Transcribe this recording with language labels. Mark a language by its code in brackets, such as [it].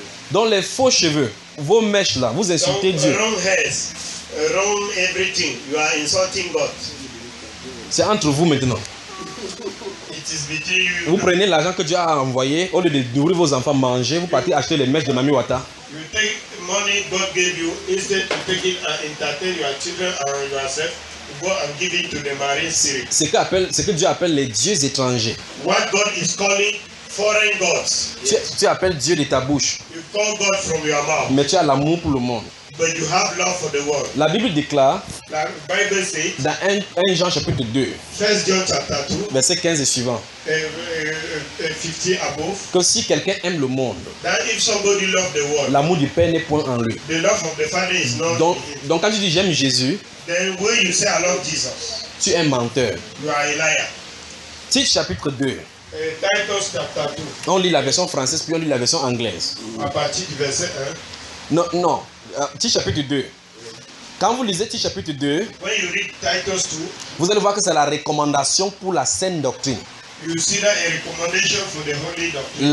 [fr] Dans les faux cheveux, vos mèches là, vous insultez Dieu. [en] Wrong hairs, wrong everything. You are insulting God. [fr] C'est entre vous maintenant. [en] It is between you. [fr] Vous prenez l'argent que Dieu a envoyé au lieu de nourrir vos enfants, manger, vous partez acheter les mèches de Mami Wata. [en] You take money God gave you instead to take it and entertain your children and yourself. Go and give it to the marine spirit. [fr] Ce que Dieu appelle les dieux étrangers. [en] What God is calling foreign gods. [fr] Tu appelles Dieu de ta bouche. [en] You call God from your mouth. [fr] Mais tu as l'amour pour le monde. [en] But you have love for the world. [fr] La Bible déclare. [en] La Bible says. [fr] Dans 1 Jean chapitre 2. [en] 1 John chapter 2. [fr] Verset 15 et suivant. [en] 15 above. [fr] Que si quelqu'un aime le monde. [en] That if somebody loves the world. [fr] L'amour du Père n'est point en lui. [en] The love of the Father is not. [fr] Donc quand tu dis j'aime Jésus. [en] Then when you say I love Jesus. [fr] Tu es un menteur. [en] You are a liar. [fr] Tite chapitre 2. [en] Titus chapter 2. [fr] On lit la version française puis on lit la version anglaise. À partir du verset 1. Non. Tite chapitre 2. Quand vous lisez Tite chapitre 2, [en] when you read Titus 2, [fr] vous allez voir que c'est la recommandation pour la saine doctrine. [en] You see that a recommendation for the holy doctrine.